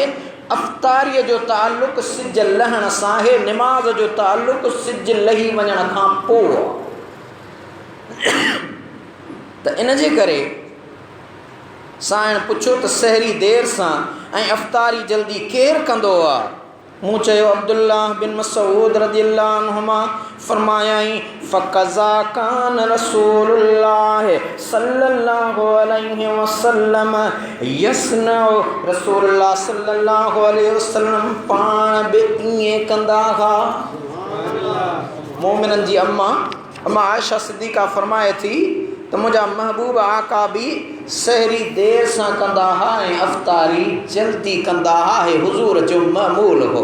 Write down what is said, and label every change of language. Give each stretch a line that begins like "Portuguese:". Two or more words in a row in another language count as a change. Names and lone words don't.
Sindhi: अफ़्तारीअ जो ताल्लुक़ सिज लहण सां आहे, निमाज़ जो ताल्लुक़ सिज लही वञण खां पोइ। त इन जे करे साईं पुछो त सहरी देर सां ऐं अफ़्तारी जल्दी केरु कंदो आहे? मूं चयो अब्दुल्लाह बिन मसूद
Arabic: رضي الله عنهما
Sindhi: फरमायाई
Arabic: فهكذا كان رسول الله صلى الله عليه وسلم يصنع, رسول الله صلى الله عليه وسلم
Sindhi: पाण बि ईअं कंदा हुआ। मोमिननि जी अम्मा आयशा सिद्दीक़ा फरमाए थी त मुंहिंजा महबूब आका बि सहरी देर सां कंदा हुआ ऐं अफ़्तारी जल्दी कंदा हुआ, हे हुज़ूर जो मामूल हो।